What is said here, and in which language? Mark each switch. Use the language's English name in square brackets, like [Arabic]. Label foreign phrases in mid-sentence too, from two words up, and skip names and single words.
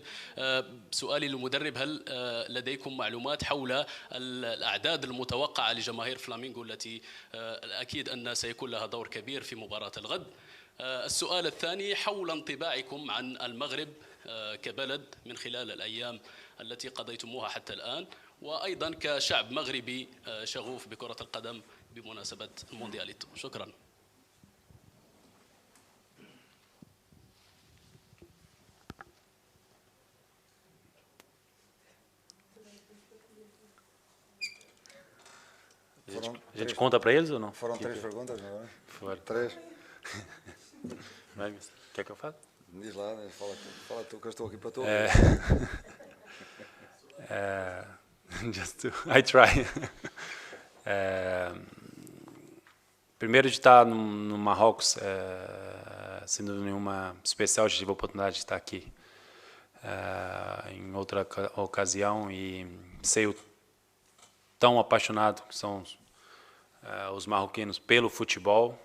[Arabic] سؤالي للمدرب، هل لديكم معلومات حول الأعداد المتوقعة لجماهير فلامينغو التي أكيد أن سيكون لها دور كبير في مباراة الغد؟ السؤال الثاني حول انطباعكم عن المغرب كبلد من خلال الأيام التي قضيتموها حتى الآن، وأيضا كشعب مغربي شغوف بكرة القدم بمناسبة الموندياليتو. شكرا. [Portuguese] A gente conta para eles ou não? Foram três perguntas, não é? Foram. Três. Quer que eu fale? Diz lá, fala tu, que eu estou aqui para tu. [English] I try. [Portuguese] Primeiro de estar no Marrocos, sendo nenhuma especial, tive a oportunidade de estar aqui em outra ocasião e sei o tão apaixonado que são os marroquinos pelo futebol.